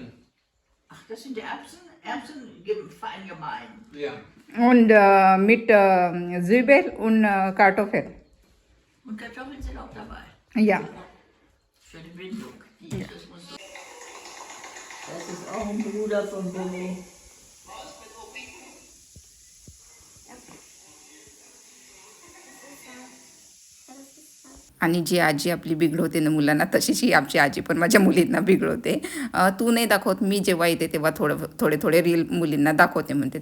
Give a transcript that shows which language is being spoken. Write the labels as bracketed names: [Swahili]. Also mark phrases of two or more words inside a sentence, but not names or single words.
[German] Ach, das sind die Erbsen? Erbsen fein gemein. Ja. Und mit Zwiebel und Kartoffel. Und Kartoffeln sind auch dabei. Ja. Für die Bindung. Das ist auch ein Bruder von Billy. [Marathi] आणि जी आजी आपली बिघडवते ना मुलांना, तशीच ही आमची आजी पण माझ्या मुलींना बिघडवते. तू नाही दाखवत, मी जेव्हा येते तेव्हा थोडे रील मुलींना दाखवते म्हणते.